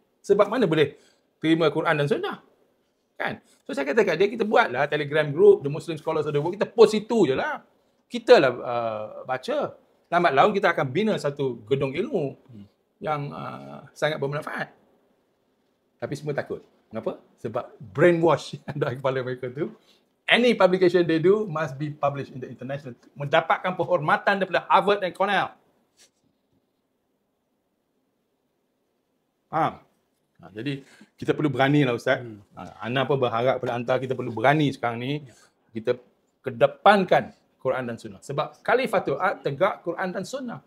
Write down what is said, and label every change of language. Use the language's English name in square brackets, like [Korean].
[Malay] Sebab mana boleh terima Quran dan Sunnah? Kan? So saya kata kat dia, kita buatlah Telegram group, the Muslim Scholars of the World, kita post itu je lah. Kita lah baca. Lambat laun kita akan bina satu gedung ilmu yang sangat bermanfaat. Tapi semua takut. Kenapa? Sebab brainwash dalam kepala mereka tu. [English] Any publication they do must be published in the international. [Malay] Mendapatkan penghormatan daripada Harvard dan Cornell. Faham? Jadi kita perlu berani lah Ustaz. Ana pun berharap pada anta kita perlu berani sekarang ni. Kita kedepankan Quran dan Sunnah. Sebab Khalifatul Ard tegak Quran dan Sunnah.